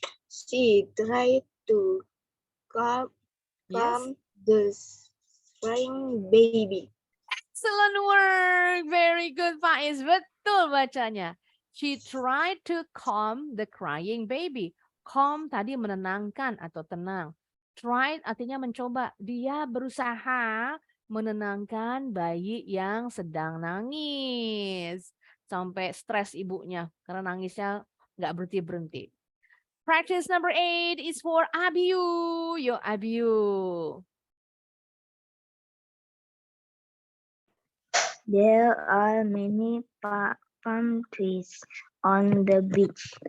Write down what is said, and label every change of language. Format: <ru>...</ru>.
<en>She tried to calm the crying baby. Excellent work. Very good, Faiz.</en> <id>Betul bacanya.</id> <en>She tried to calm the crying baby.</en> <id>Calm tadi menenangkan atau tenang. Tried artinya mencoba. Dia berusaha menenangkan bayi yang sedang nangis. Sampai stres ibunya karena nangisnya nggak berhenti-berhenti.</id> <en>Practice number 8 is for Abiu. Yo, Abiu. There are many palm trees on the beach.</en>